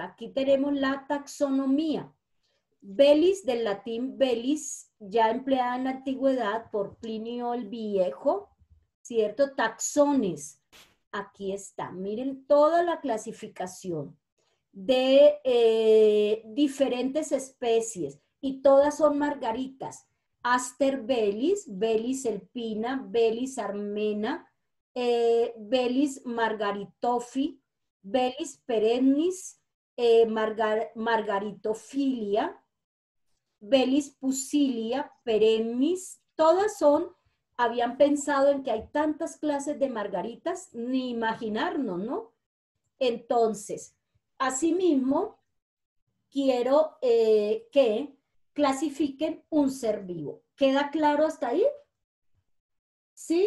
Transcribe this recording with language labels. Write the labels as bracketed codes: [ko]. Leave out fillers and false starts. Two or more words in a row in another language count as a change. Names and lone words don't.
[es] Aquí tenemos la taxonomía. Bellis, del latín bellis, ya empleada en la antigüedad por Plinio el Viejo, ¿cierto? Taxones, aquí está, miren toda la clasificación de diferentes especies y todas son margaritas. Aster bellis, Bellis alpina, Bellis armena, Bellis margaritofi, Bellis perennis, margaritofilia, Bellis pusilia, perennis, todas son, habían pensado en que hay tantas clases de margaritas, ni imaginarnos, ¿no? Entonces, asimismo, quiero que clasifiquen un ser vivo. ¿Queda claro hasta ahí? ¿Sí?